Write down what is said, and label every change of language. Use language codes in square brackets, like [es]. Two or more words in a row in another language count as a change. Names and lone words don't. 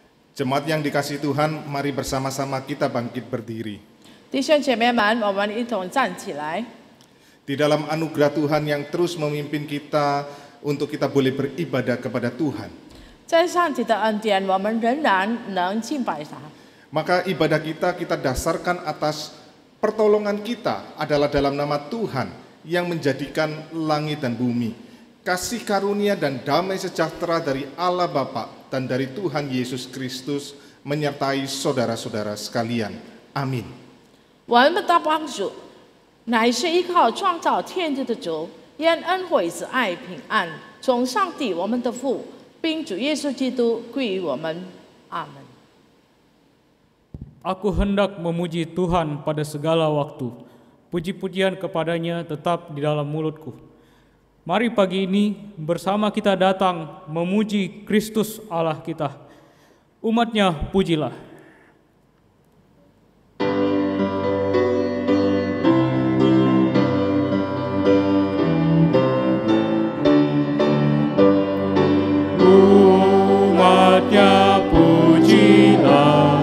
[id] Jemaat yang dikasihi Tuhan, mari bersama-sama kita bangkit berdiri. [zh] 弟兄姐妹们，我们一同站起来。 [id] Di dalam anugerah Tuhan yang terus memimpin kita untuk kita boleh beribadah kepada Tuhan. [zh] 在上帝的恩典，我们仍然能敬拜他。 [id] Maka ibadah kita dasarkan atas pertolongan kita adalah dalam nama Tuhan yang menjadikan langit dan bumi. Kasih karunia dan damai sejahtera dari Allah Bapa dan dari Tuhan Yesus Kristus menyertai saudara-saudara sekalian. Amin. [zh] 我们的帮助乃是依靠创造天地的主，愿恩惠慈爱平安从上帝我们的父，并主耶稣基督归于我们。阿门。 [id] Aku hendak memuji Tuhan pada segala waktu. Puji-pujian kepadanya tetap di dalam mulutku. Mari pagi ini bersama kita datang memuji Kristus Allah kita. Umatnya pujilah. Umatnya pujilah.